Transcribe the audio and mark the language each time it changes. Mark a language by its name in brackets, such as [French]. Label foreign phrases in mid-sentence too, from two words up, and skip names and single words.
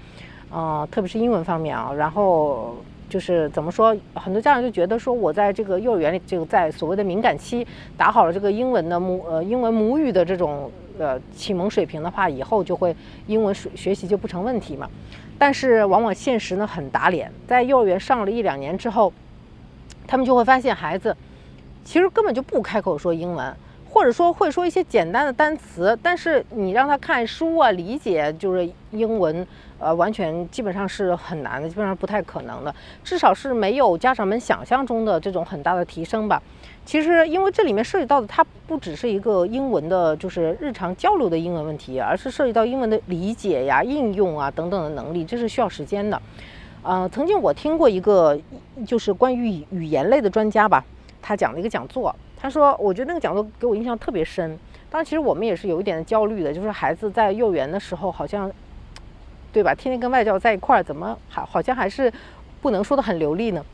[Chinese] 特別是英文方面啊，然後就是怎麼說，很多家長就覺得說，我在這個幼兒園裡，這個在所謂的敏感期打好了這個英文母語的這種啟蒙水平的話，以後就會英文學習就不成問題嘛。但是往往現實呢很打臉，在幼兒園上了1-2年之後，他們就會發現孩子其實根本就不開口說英文，或者說會說一些簡單的單詞，但是你讓他看書啊，理解就是英文，完全基本上是很難的，基本上不太可能的，至少是沒有家長們想象中的這種很大的提升吧。其實因為這裡面涉及到的，它不只是一個英文的，就是日常交流的英文問題，而是涉及到英文的理解呀、應用啊等等的能力，這是需要時間的。曾經我聽過一個就是關於語言類的專家吧，他講了一個講座，他說我覺得那個講座給我印象特別深。當然其實我們也是有一點焦慮的，就是孩子在幼兒園的時候好像，對吧，天天跟外教在一塊兒，怎麼好像還是不能說得很流利呢？